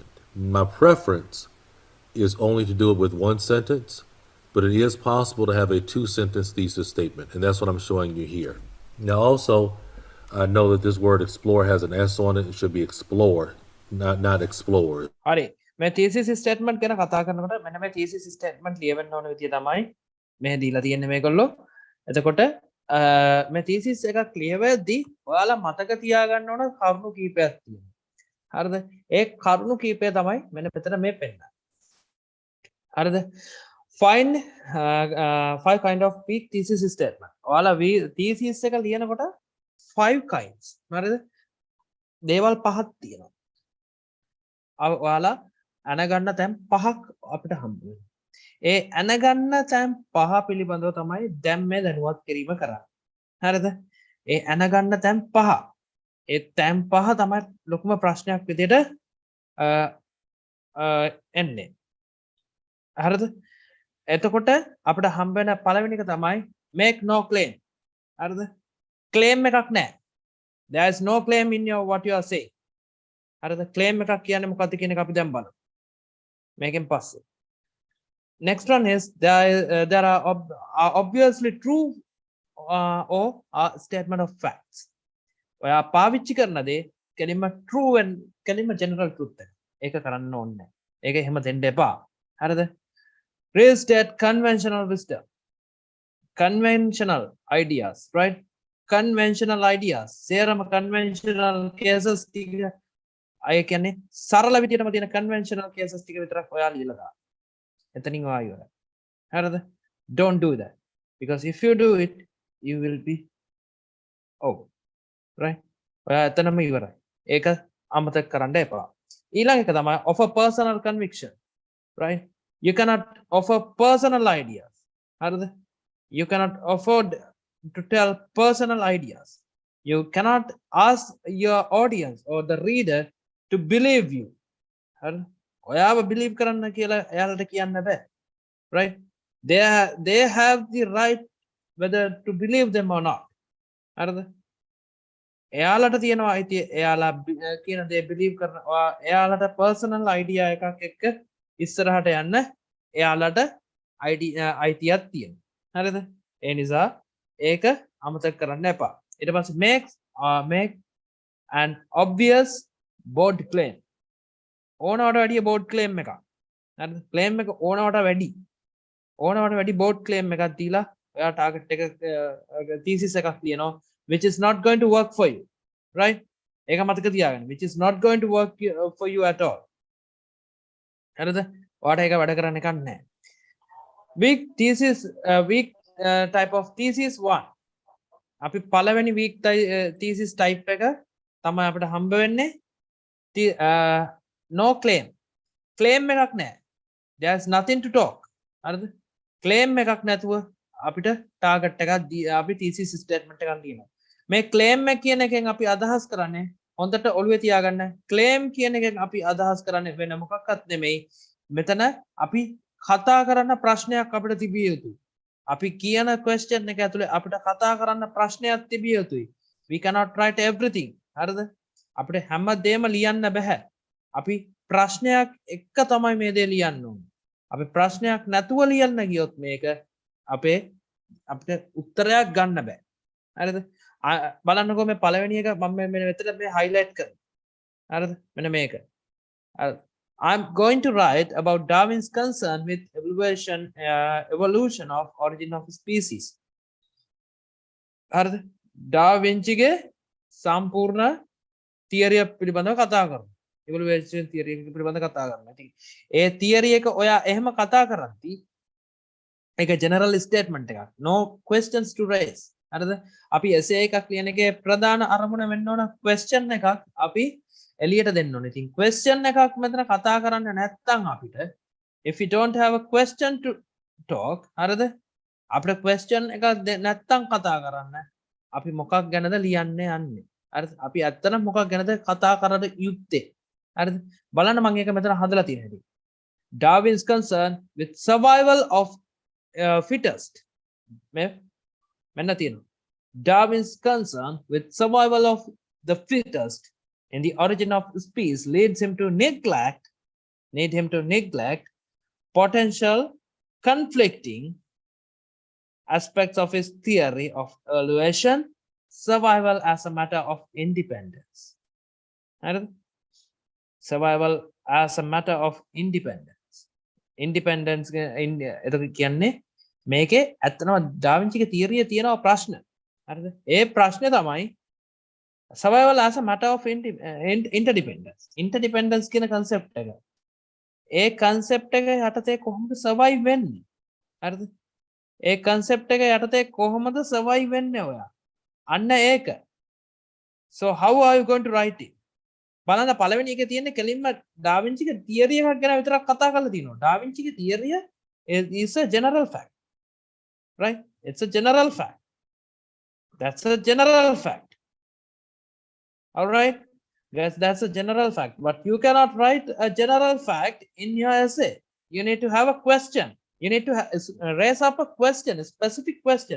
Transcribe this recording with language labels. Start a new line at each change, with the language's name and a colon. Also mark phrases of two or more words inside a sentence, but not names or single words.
English: My preference is only to do it with one sentence, but it is possible to have a two-sentence thesis statement, and that's what I'm showing you here. Now also, I know that this word explore has an S on it. It should be explore, not explore.
Sinhala: හරි. මේ
English: thesis statement
Sinhala: ගැන කතා කරනකොට මෙන්න මේ
English: thesis statement
Sinhala: ලියවෙන්න ඕන විදිය තමයි මේ දීලා තියෙන්නේ මේගොල්ලෝ. එතකොට මේ තීසිස් එක ක්ලියර් වෙද්දී ඔයාලා මතක තියාගන්න ඕන කරුණු කීපයක් තියෙනවා. හරිද? ඒ කරුණු කීපය තමයි මෙන්න මෙතන මේ පෙන්නන්නේ. හරිද?
English: Find five kind of weak thesis statement.
Sinhala: ඔයාලා thesis එක ලියනකොට 5 kinds. හරිද? දේවල් පහක් තියෙනවා. ඔයාලා අනගන්න තැන් පහක් අපිට හම්බ වෙනවා. ඒ අනගන්න තැන් පහ පිළිබඳව තමයි දැන් මේ දැනුවත් කිරීම කරන්නේ. හරිද? ඒ අනගන්න තැන් පහ. ඒ තැන් පහ තමයි ලොකුම ප්‍රශ්නයක් විදිහට එන්නේ. හරිද? එතකොට අපිට හම්බ වෙන පළවෙනි එක තමයි
English: make no claim.
Sinhala: හරිද? claim එකක් නැහැ.
English: there is no claim in your what you are saying.
Sinhala: හරිද? claim එකක් කියන්නේ මොකක්ද කියන එක අපි දැන් බලමු. මේකෙන් පස්සේ.
English: Next one is there are obviously true or statement of facts.
Sinhala: ඔයා පාවිච්චි කරන දේ කෙලින්ම
English: true and
Sinhala: කෙලින්ම
English: general truth
Sinhala: එක. ඒක කරන්න ඕනේ නැහැ. ඒක එහෙම දෙන්න එපා. හරිද?
English: Restate conventional wisdom. Conventional ideas, right? Conventional ideas.
Sinhala: සේරම
English: conventional cases
Sinhala: ටික අය කියන්නේ සරල විදිහටම තියෙන
English: conventional cases
Sinhala: ටික විතරක් ඔයා ලියලා දාන්න. එතනින් ඔයා ඉවරයි. හරිද?
English: Don't do that. Because if you do it, you will be over. Right?
Sinhala: ඔයා එතනම ඉවරයි. ඒක අමතක කරන්න එපා. ඊළඟ එක තමයි
English: offer personal conviction.
Sinhala: Right?
English: You cannot offer personal ideas.
Sinhala: හරිද?
English: You cannot afford to tell personal ideas. You cannot ask your audience or the reader to believe you.
Sinhala: හරිද? ඔයාව believe කරන්න කියලා එයාලට කියන්න බෑ.
English: Right? They have the right whether to believe them or not.
Sinhala: හරිද? එයාලට තියෙනවා අයිතිය එයාලා කියන දේ believe කරන එයාලට
English: personal idea
Sinhala: එකක් එක්ක ඉස්සරහට යන්න එයාලට අයිතියක් තියෙනවා. හරිද? ඒ නිසා ඒක අමතක කරන්න එපා. ඊට පස්සේ
English: make an obvious bold claim.
Sinhala: ඕනවට වැඩිය
English: bold claim
Sinhala: එකක්. හරිද? claim එක ඕනවට වැඩි
English: bold claim
Sinhala: එකක් දීලා ඔයා target එක thesis එකක් ලියනවා
English: which is not going to work for you.
Sinhala: Right? ඒක මතක තියාගන්න.
English: which is not going to work for you at all.
Sinhala: හරිද? ඔයාට ඒක වැඩ කරන්න එකක් නැහැ.
English: weak type of thesis 1.
Sinhala: අපි පළවෙනි
English: weak thesis type
Sinhala: එක තමයි අපිට හම්බ වෙන්නේ
English: no claim.
Sinhala: claim එකක් නැහැ.
English: there's nothing to talk.
Sinhala: හරිද? claim එකක් නැතුව අපිට target එකක් අපි
English: thesis statement
Sinhala: එකක් ලියනවා. මේ claim එක කියන එකෙන් අපි අදහස් කරන්නේ හොඳට ඔළුවේ තියාගන්න. claim කියන එකෙන් අපි අදහස් කරන්නේ වෙන මොකක්වත් නෙමෙයි. මෙතන අපි කතා කරන්න ප්‍රශ්නයක් අපිට තිබිය යුතුයි. අපි කියන question එක ඇතුලේ අපිට කතා කරන්න ප්‍රශ්නයක් තිබිය යුතුයි.
English: we cannot write everything.
Sinhala: හරිද? අපිට හැම දෙයක්ම ලියන්න බෑ. අපි ප්‍රශ්නයක් එක්ක තමයි මේ දේ ලියන්න ඕනේ. අපි ප්‍රශ්නයක් නැතුව ලියන්න ගියොත් මේක අපිට උත්තරයක් ගන්න බෑ. හරිද? බලන්නකෝ මේ පළවෙනි එක මම මෙන්න මෙතන මේ highlight කරනවා. හරිද? මෙන්න මේක.
English: I'm going to write about Darwin's concern with evolution of origin of species.
Sinhala: හරිද? ඩාවින්චිගේ සම්පූර්ණ තියරිය පිළිබඳව කතා කරනවා.
English: evolution theory
Sinhala: එක පිළිබඳව කතා කරනවා. ඉතින් ඒ තියරි එක ඔයා එහෙම කතා කරද්දී ඒක
English: general statement
Sinhala: එකක්.
English: No questions to raise.
Sinhala: හරිද? අපි essay එකක් ලියන එකේ ප්‍රධාන අරමුණ වෙන්න ඕන question එකක් අපි එලියට දෙන්න ඕනේ. ඉතින් question එකක් මෙතන කතා කරන්න නැත්නම් අපිට
English: if you don't have a question to talk
Sinhala: හරිද? අපිට question එකක් නැත්නම් කතා කරන්න අපි මොකක් ගැනද ලියන්න යන්නේ? හරිද? අපි ඇත්තටම මොකක් ගැනද කතා කරන්න යුත්තේ? හරිද? බලන්න මම ඒක මෙතන හදලා තියෙන හැටි.
English: Darwin's concern with survival of fittest.
Sinhala: මෙන්න තියෙනවා.
English: Darwin's concern with survival of the fittest in the origin of species leads him to neglect potential conflicting aspects of his theory of evolution, survival as a matter of independence. Survival as a matter of independence.
Sinhala: Independence කියන්නේ මේකේ ඇත්තම ඩා වින්චිගේ තියරියේ තියෙනවා ප්‍රශ්න. හරිද? ඒ ප්‍රශ්නේ තමයි survival as a matter of interdependence. Interdependence කියන concept එක. ඒ concept එක යටතේ කොහොමද survive වෙන්නේ? හරිද? ඒ concept එක යටතේ කොහොමද survive වෙන්නේ ඔයා? අන්න ඒක.
English: So how are you going to write it?
Sinhala: බලන්න පළවෙනි එකේ තියෙන්නේ කෙලින්ම ඩාවින්චිගේ තියරි එකක් ගැන විතරක් කතා කරලා තියෙනවා. ඩාවින්චිගේ තියරිය
English: is a general fact. Right? It's a general fact. That's a general fact. All right? Yes, that's a general fact. But you cannot write a general fact in your essay. You need to have a question. You need to raise up a question, a specific question.